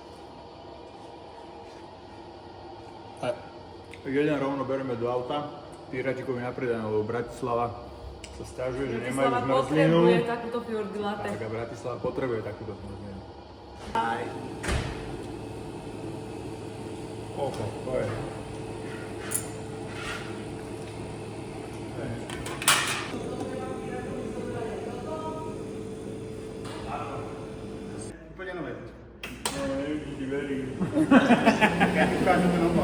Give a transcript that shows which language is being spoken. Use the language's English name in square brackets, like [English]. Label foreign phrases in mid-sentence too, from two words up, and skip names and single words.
[Slovak] A jeden rovno bereme do auta, Piratikovi napredané, lebo Bratislava sa sťažuje, že nemajú Bratislava zmrzlinu. potrebuje takúto fjordy latte. Tak a Bratislava potrebuje takúto zmrzlinu. Aj. OK, to je. [Czech] Úplně nové. [Slovak] Ti verím. [Czech] Já ti ukážu ten obal.